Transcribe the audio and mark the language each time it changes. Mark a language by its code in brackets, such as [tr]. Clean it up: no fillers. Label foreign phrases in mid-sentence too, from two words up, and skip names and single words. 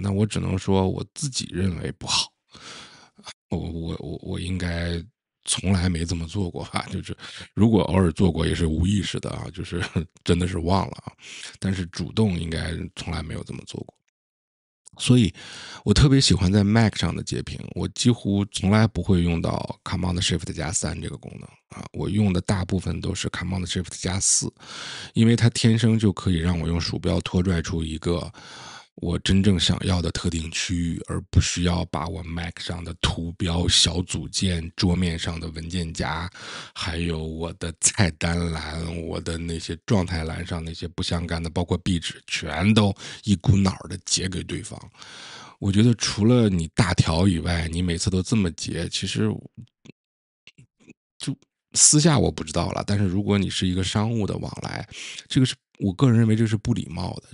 [zh] 那我只能說我自己認為不好。我應該從來沒這麼做過吧，就是如果偶爾做過也是無意識的啊，就是真的是忘了啊，但是主動應該從來沒有這麼做過。所以我特別喜歡在 Mac 上的截屏，我幾乎從來不會用到 [en] Command Shift [zh] 加3这個功能啊，我用的大部分都是 [en] Command Shift [zh] 加4，因為它天生就可以讓我用鼠標拖拽出一個我真正想要的特定區域，而不需要把我 Mac 上的圖標、小組件、桌面上的文件夾，還有我的菜單欄、我的那些狀態欄上那些不相干的，包括壁紙，全都一股腦的截給對方。我覺得除了你大條以外，你每次都這麼截，其實就私下我不知道了，但是如果你是一個商務的往来，這個是我個人認為這是不禮貌的。